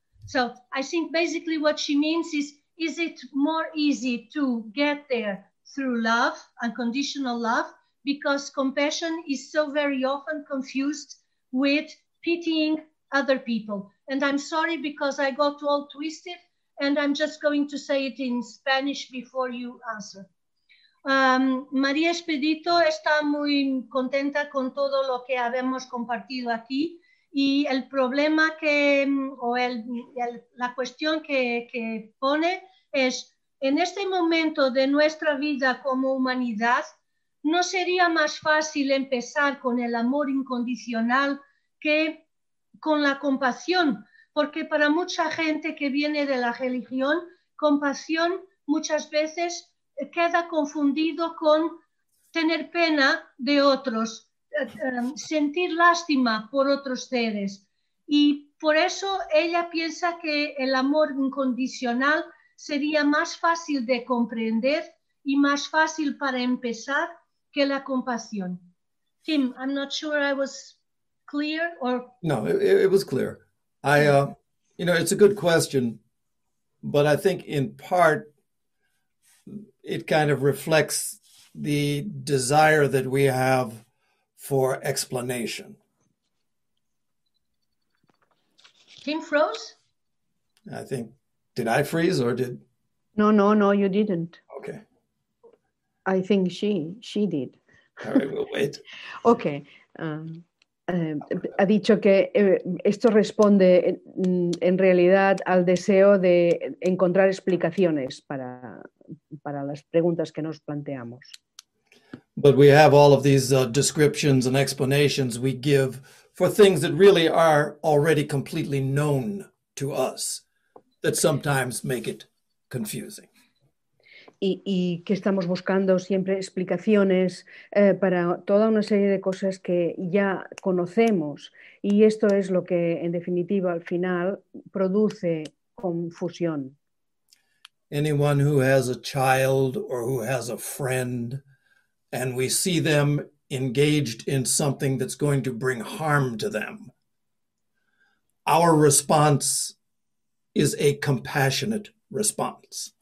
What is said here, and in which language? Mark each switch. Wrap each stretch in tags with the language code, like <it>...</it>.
<en>So I think basically what she means is it more easy to get there through love, unconditional love, because compassion is so very often confused with pitying other people. And I'm sorry because I got all twisted, and I'm just going to say it in Spanish before you answer.</en> <es>María Expedito está muy contenta con todo lo que habemos compartido aquí. Y el problema que, o la cuestión que pone es, en este momento de nuestra vida como humanidad, ¿no sería más fácil empezar con el amor incondicional que con la compasión? Porque para mucha gente que viene de la religión, compasión muchas veces queda confundido con tener pena de otros, sentir lástima por otros seres, y por eso ella piensa que el amor incondicional sería más fácil de comprender y más fácil para empezar que la compasión.</es> <en>Tim, I'm not sure I was clear or... No, it was clear. You know, it's a good question, but I think in part it kind of reflects the desire that we have for explanation. Tim froze? I think, did I freeze or did? No, you didn't. Okay. I think she did. All right, we'll wait. Okay.</en> <es>Ha dicho que esto responde en realidad al deseo de encontrar explicaciones para las preguntas que nos planteamos.</es> <en>But we have all of these descriptions and explanations we give for things that really are already completely known to us that sometimes make it confusing.</en> <es>Y que estamos buscando siempre explicaciones para toda una serie de cosas que ya conocemos. Y esto es lo que, en definitiva, al final, produce confusión.</es> <en>Anyone who has a child or who has a friend, and we see them engaged in something that's going to bring harm to them, our response is a compassionate response.</en>